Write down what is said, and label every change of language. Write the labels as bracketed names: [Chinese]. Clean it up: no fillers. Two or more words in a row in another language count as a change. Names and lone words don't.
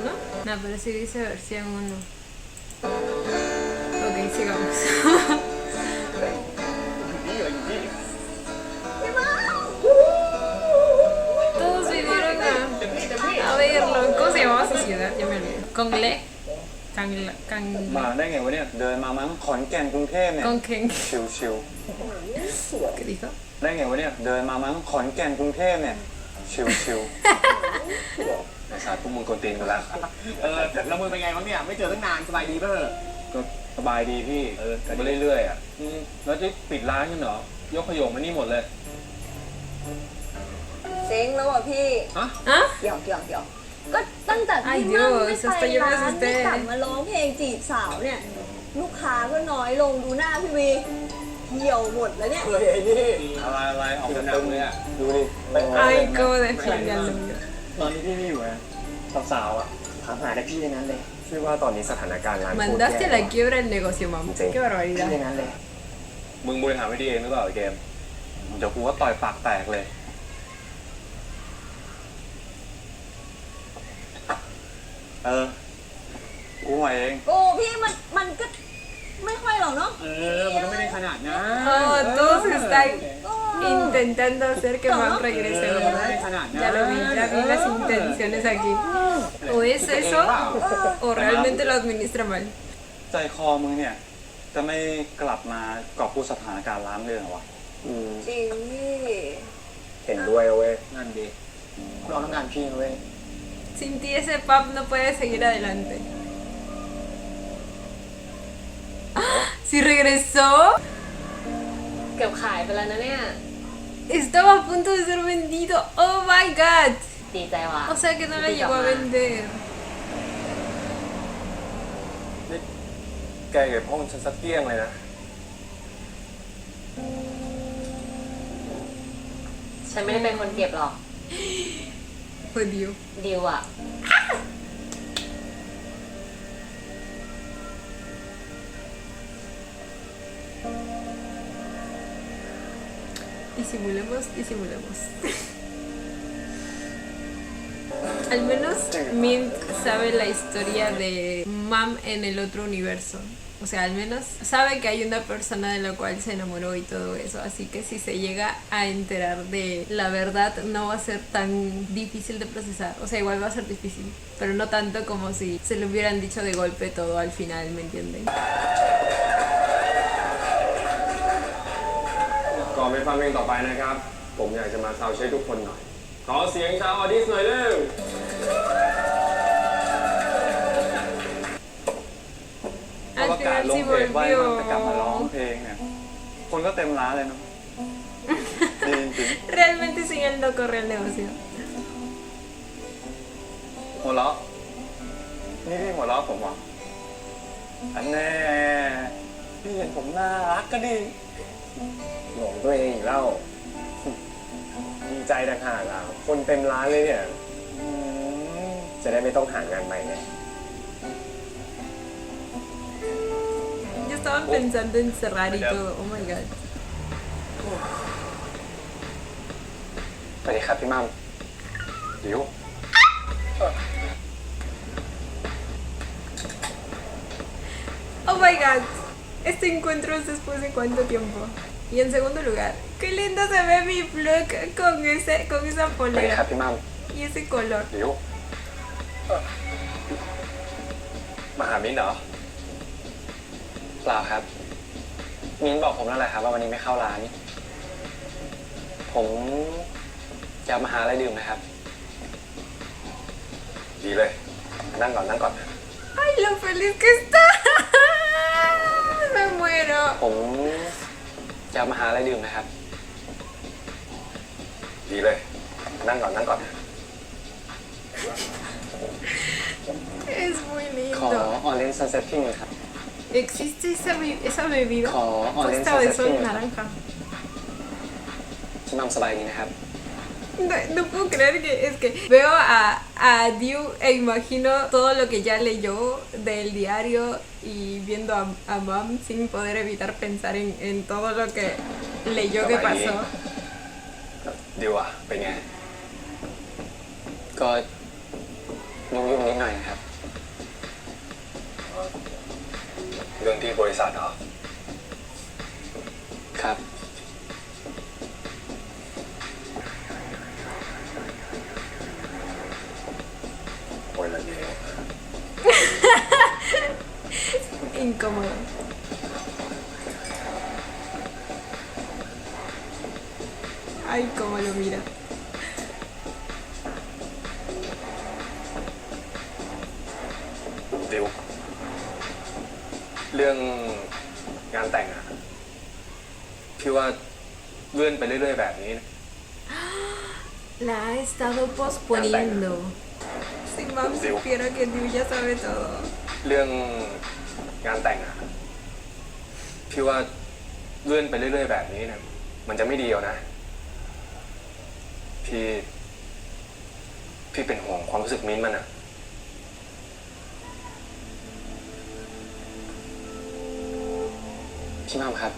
[Spanish] No, pero sí dice versión 1. Ok, sigamos. Todos vinieron a verlo. ¿Cómo se llamaba su ciudad? Ya me olvidé. Congle. [Thai] มาได้ไงวะเนี่ยเดินมามั้งขอนแก่นกรุงเทพเนี่ย [Spanish] Conken. [Thai] ชิว [Spanish] ¿Qué dijo? [Thai] ๆได้ไงวะเนี่ยเดินมามั้งขอนแก่นกรุงเทพเนี่ยชิวๆไอ้สารพวกมึงกวนตีนกันละ แล้วมึงเป็นไงบ้างเนี่ยไม่เจอตั้งนานสบายดีป่ะเหรอ ก็สบายดีพี่มาเรื่อยๆอ่ะแล้วจะปิดร้านกันเหรอยกขยงมานี่หมดเลย เจ๊งแล้วอ่ะพี่ [Spanish] ¿Ah? [Thai] เดี๋ยวก็ตั้งแต่พี่มั่งไม่ไปร้านไม่กลับมาร้องเพลงจีบสาวเนี่ยลูกค้าก็น้อยลงดูหน้าพี่วีเหี่ยวหมดแล้วเนี่ย เฮ้ยไอ้นี่ อะไรออกตึงเลยอ่ะดูดิ [Spanish] Ay, cómo defiende. [Thai] ตอนนี้พี่ไม่อยู่นะสาวๆอ่ะ ถามหาแต่พี่ในนั้นเลย ชื่อว่าตอนนี้สถานการณ์ร้าน [Spanish] Mandaste a la quiebra el negocio, Mom. Qué [Thai] พี่ใน [Spanish] barbaridad. [Thai] นั้นเลย มึงบริหารไม่ดีเองหรือเปล่าไอ้เกมเดี๋ยวกูก็ต่อยปากแตกเลยกูไหวเอง โอ้พี่มันก็ไม่ค่อยหรอกเนาะ มันก็ไม่ได้ขนาดนะ [Spanish] Oh, todos están intentando hacer que Mom regrese, [Thai] ไม่ [Spanish] ¿verdad? [Thai] ได้ขนาด [Spanish] Ya lo vi, ya vi las intenciones aquí. O es eso, o realmente lo administra mal. [Thai] ใจคอมึงเนี่ย จะไม่กลับมากอบกู้สถานการณ์ร้างเลยเหรอวะ จริงพี่ เห็นด้วยเว้ย นั่นดิเราต้องการพี่นะเว้ย [Spanish] Sin ti ese pub no puede seguir adelante. ¡Ah! ¡Sí regresó! [Thai] เกือบขายไปแล้วนะเนี่ย [Spanish] Estaba a punto de ser vendido. [English] ¡Oh my god! [Thai] ดีใจว่ะ [Spanish] O sea que no la llegó a vender. [Thai] นี่แกเก็บห้องฉันสักเกลี้ยงเลยนะ ฉันไม่ได้เป็นคนเก็บหรอก [Spanish] Jodió. [Thai] ดิวอะ [Spanish] Disimulemos, disimulemos. Al menos Mint sabe la historia de Mam en el otro universo. O sea, al menos sabe que hay una persona de la cual se enamoró y todo eso. Así que si se llega a enterar de la verdad, no va a ser tan difícil de procesar. O sea, igual va a ser difícil, pero no tanto como si se lo hubieran dicho de golpe todo al final, ¿me entienden? [Thai] ก่อนไปฟังเพลงต่อไปนะครับ ผมอยากจะมาซาวด์เช็คทุกคนหน่อย ขอเสียงชาวออดิสหน่อยเร็ว พอประกาศลงเพจว่าให้มันจะกลับมาร้องเพลงเนี่ย คนก็เต็มร้านเลยเนาะดีจริง [Spanish] Realmente sin él no corre el negocio. [Thai] ๆหัวเราะนี่พี่หัวเราะผมวะอันแน่พี่เห็นผมน่ารักก็ดี หลงตัวเองอีกแล้ว ดีใจต่างหากอ่ะ คนเต็มร้านเลยเนี่ย จะได้ไม่ต้องหางานใหม่ไง [Spanish] Yo estaba pensando en cerrar y todo. [English] Oh my god. [Thai] สวัสดีครับพี่มั่มดิว [English] Oh my god. [Spanish] Este encuentro es después de cuánto tiempo. Y en segundo lugar, qué lindo se ve mi look con esa [Thai] สวัสดีครับ [Spanish] polera [Thai] พี่มั่ม [Spanish] y ese color. [Thai] ดิวมาหามิ้นเหรอ เปล่าครับ มิ้นบอกผมแล้วแหละครับว่าวันนี้ไม่เข้าร้าน ผมอยากมาหาอะไรดื่มนะครับ ดีเลย นั่งก่อนนั่งก่อน [Spanish] Ay, lo feliz que está. Me muero. [Thai] ผมอยากมาหาอะไรดื่มนะครับ ดีเลย นั่งก่อนนั่งก่อน [Spanish] Es muy [Thai] ขอ [Spanish] lindo. [Thai] ออเรนจ์ซันเซ็ตที่นึงครับ [Spanish] ¿Existe esa bebida? [Thai] ขอออเรนจ์ [Spanish] Costa [Thai] ซัน [Spanish] de [Thai] เซ็ตที่ [Spanish] sol [Thai] นึงครับ [Spanish] naranja. [Thai] พี่มั่มสบายดีนะครับ [Spanish] No puedo creer que es que veo a Diu e imagino todo lo que ya leyó del diario y viendo a Mam sin poder evitar pensar en todo lo que leyó que pasó. [Thai] ดิวอะเป็นไง ก็ยุ่งนิดหน่อยนะครับ เรื่องที่บริษัทเหรอ ครับ โอ้ยละเนี่ย [Spanish] Incómodo. Ay, cómo lo mira. [Thai] ดิว เรื่องงานแต่งอะพี่ว่าเลื่อนไปเรื่อยๆแบบนี้นะ [Spanish] La ha estado posponiendo. Si Mam supiera que Diu ya sabe todo. [Thai] เรื่องงานแต่งอะพี่ว่าเลื่อนไปเรื่อยๆแบบนี้เนี่ยมันจะไม่ดีเอานะ พี่เป็นห่วงความรู้สึกมิ้นท์มันอะพี่มั่มครับ